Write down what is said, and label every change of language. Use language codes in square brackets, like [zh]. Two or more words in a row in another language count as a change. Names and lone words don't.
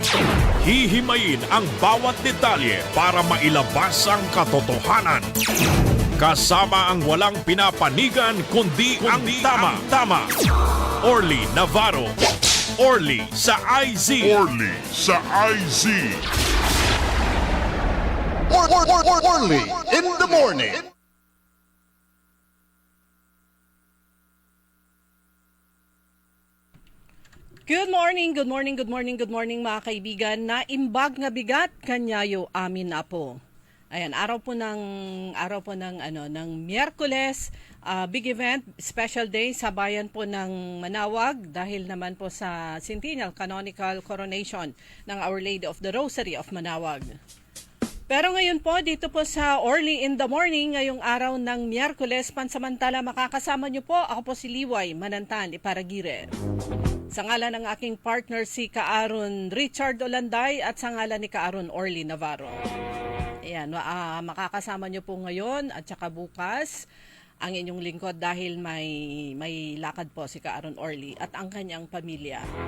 [tl] Hihimayin ang bawat detalye para mailabas ang katotohanan. Kasama ang walang pinapanigan kundi ang tama. Orly Navarro. Orly sa IZ. Orly sa IZ. Orly in the morning. [en] Good morning [tl] mga kaibigan. [ilo] Naimbag nga bigat kanyayo amin [tl] na po. Ayan, araw po ng Miyerkules, [en] big event, special day [tl] sa bayan po ng Manawag dahil naman po sa Centennial Canonical Coronation ng Our Lady of the Rosary of Manawag. Pero ngayon po, dito po sa Orly in the Morning, ngayong araw ng Miyerkules, pansamantala makakasama niyo po, ako po si Liway Manantan Iparagire. Sa ngalan ng aking partner si Kaaron Richard Olanday at sa ngalan ni Kaaron Orly Navarro. Ayan, makakasama nyo po ngayon at saka bukas ang inyong lingkod dahil may lakad po si Kaaron Orly at ang kanyang pamilya.